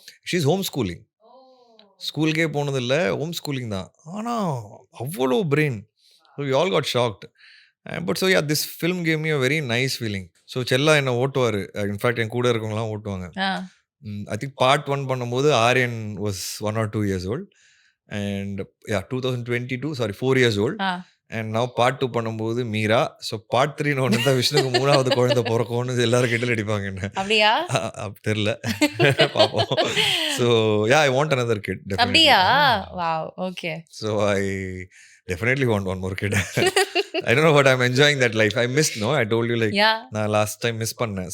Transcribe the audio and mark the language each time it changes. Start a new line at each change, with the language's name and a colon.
English: She is home schooling.
Tamil: ஸ்கூலுக்கே போனதில்லை, home schooling தான். ஆனால் அவ்வளோ brain.
English: So we all got shocked. But so yeah this film gave me a very nice feeling. So Chella
Tamil: என்னை ஓட்டுவார்.
English: in fact
Tamil: என் கூட இருக்கவங்களாம் ஓட்டுவாங்க.
English: I think part 1
Tamil: பண்ணும்போது
English: Aryan was 1 or 2 years old. And 2022 4 years old.
Tamil: And நான் பார்ட் 2 பண்ணும்போது Meera. So part 3 ஒன்று தான் விஷ்ணுக்கு 3வது குழந்தை பிறக்கும்னு எல்லாரும் கிண்டல் அடிப்பாங்க என்ன. அப்படியா? தெரியல, பார்ப்போம்.
English: So yeah I want another kid.
Tamil: அப்படியா?
English: Wow, okay. So I definitely want one more kid. I don't know what I'm enjoying that life. I missed, no, I told you like
Tamil: நான் லாஸ்ட் டைம் மிஸ் பண்ணேன்.